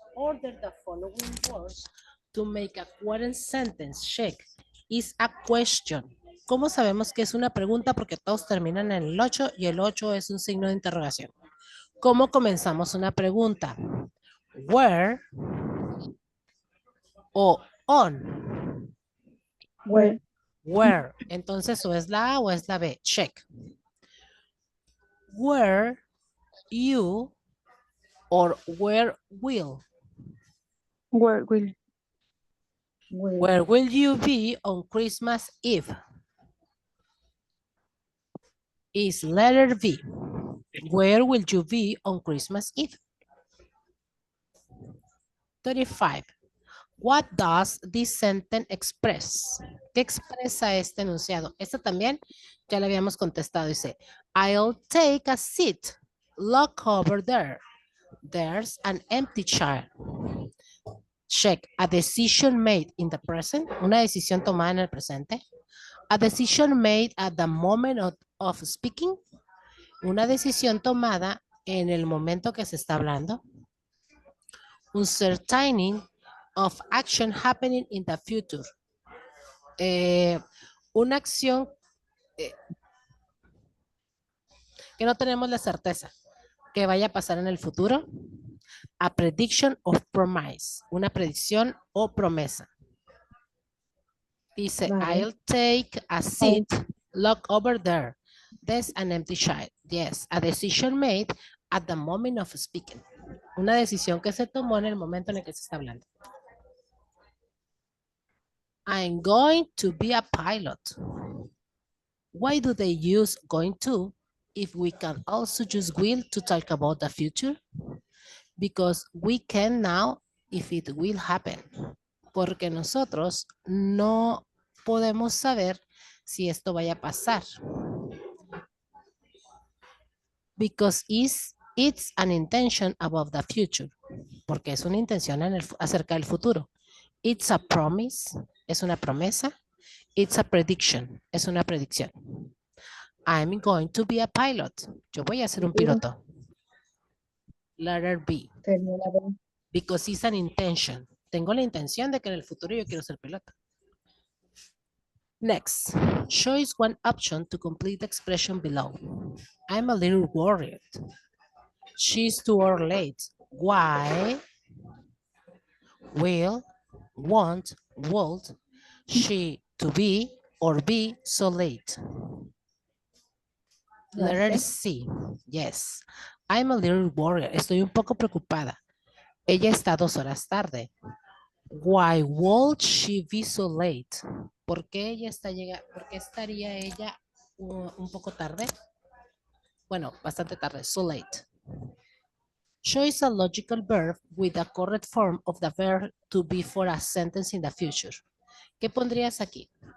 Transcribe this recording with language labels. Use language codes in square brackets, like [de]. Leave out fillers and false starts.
[en] Order the following words to make a current sentence. Check. Is a question. [es] ¿Cómo sabemos que es una pregunta? Porque todos terminan en el 8 y el 8 es un signo de interrogación. ¿Cómo comenzamos una pregunta? [en] Where o on. Where. Where. [es] Entonces, o es la A o es la B. [en] Check. Where you or where will. Where will. Where will you be on Christmas Eve? Is letter B. Where will you be on Christmas Eve? 35. What does this sentence express? [es] ¿Qué expresa este enunciado? Esto también ya lo habíamos contestado. Dice, [en] I'll take a seat. Look over there. There's an empty chair. Check. A decision made in the present. [es] Una decisión tomada en el presente. [en] A decision made at the moment of speaking. [es] Una decisión tomada en el momento que se está hablando. [en] Uncertaining of action happening in the future. [es] Una acción que no tenemos la certeza que vaya a pasar en el futuro. [en] A prediction of promise. [es] Una predicción o promesa. Dice, Vale. [en] I'll take a seat. Look over there. There's an empty chair. Yes, a decision made at the moment of speaking. [es] Una decisión que se tomó en el momento en el que se está hablando. [en] I'm going to be a pilot. Why do they use going to if we can also use will to talk about the future? Because we can now if it will happen. [es] Porque nosotros no podemos saber si esto vaya a pasar. [en] Because it's an intention about the future. [es] Porque es una intención acerca del futuro. [en] It's a promise. [es] Es una promesa. [en] It's a prediction. [es] Es una predicción. [en] I'm going to be a pilot. [es] Yo voy a ser un piloto. [en] Letter B. [es] Sería la B. [en] Because it's an intention. [es] Tengo la intención de que en el futuro yo quiero ser piloto. [en] Next, choose one option to complete the expression below. I'm a little worried. She's too early late. Why? Will, won't, would she to be or be so late? [es] La [en] Letter C. C. Yes. I'm a little worried. [es] Estoy un poco preocupada. Ella está 2 horas tarde. [en] Why would she be so late? [es] ¿Por qué estaría ella un poco tarde? Bueno, bastante tarde. [en] So late. Choose a logical verb with the correct form of the verb to be for a sentence in the future. [es] ¿Qué pondrías aquí?